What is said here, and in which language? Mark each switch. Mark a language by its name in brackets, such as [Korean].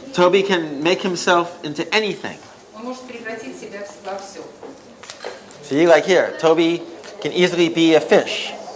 [English] Toby can make himself into anything. [Russian] Он может превратить себя во все. [English] See, like here, Toby can easily be a fish.